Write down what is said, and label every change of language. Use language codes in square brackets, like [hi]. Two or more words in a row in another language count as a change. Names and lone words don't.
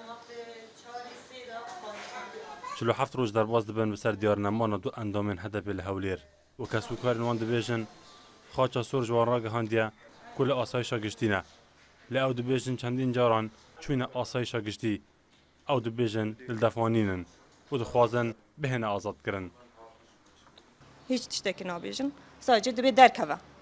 [ku] 47 روز دەرباز دەبن بەسەر دیارنەمانە دوو ئەندامên هەدەپێ لە هەولێر و کەسوکارên wan dibêjin xaça sor ji wan ragihandiye ku li asayişa giştî ne. Lê ew dibêjin çendîn caran çûyîne asayişa giştî. Ew dibêjin dildefanînin û dixwazin bihêne azadkirin. Hiç tiştekî nabêjin, sadece dibê derkeve.